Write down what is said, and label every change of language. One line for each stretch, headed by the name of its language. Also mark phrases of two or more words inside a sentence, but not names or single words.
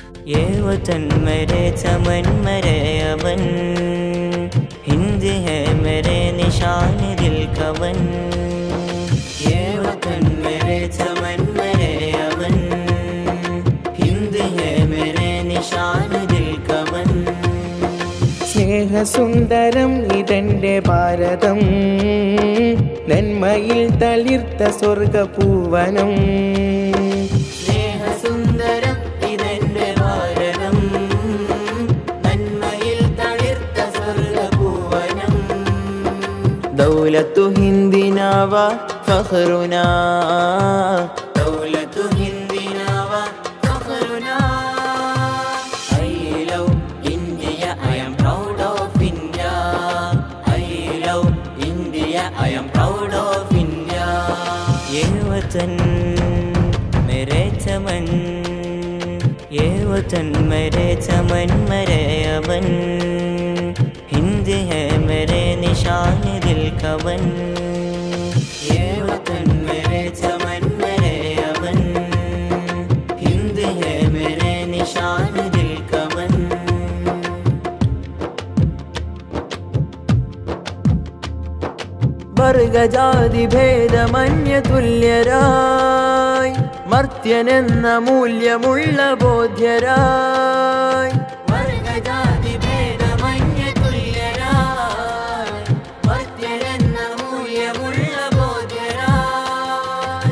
Hindi: ये वतन मेरे चमन मेरे अवन, हिंद है मेरे निशान दिल कवन। ये वतन मेरे चमन मेरे अवन, हिंद है मेरे निशान दिल कवन।
Malayalam: സ്നേഹസുന്ദരം ഇതെന്റെ ഭാരതം, നന്മയിൽ തളിർത്ത സ്വർഗപൂവനം. സ്നേഹസുന്ദരം ഇതെന്റെ ഭാരതം, നന്മയിൽ തളിർത്ത സ്വർഗപൂവനം.
Arabic: دولة هندنا و فخرنا، دولة هندنا و فخرنا.
English: I love India, I am proud of India. I love India, I am proud of India.
Hindi: ये वतन मेरे चमन, ये वतन मेरे चमन मेरे अवन, हिंद है मेरे निशान दिल कवन। ये वतन मेरे चमन मेरे अवन, हिंद है मेरे निशान दिल कवन।
Malayalam: വർഗജാതി ഭേദമന്യ തുല്യരായി, മർത്യനെന്ന മൂല്യമുള്ള ബോധ്യരായി. വർഗജാതി ഭേദമന്യ തുല്യരായി, മർത്യനെന്ന മൂല്യമുള്ള ബോധ്യരായി.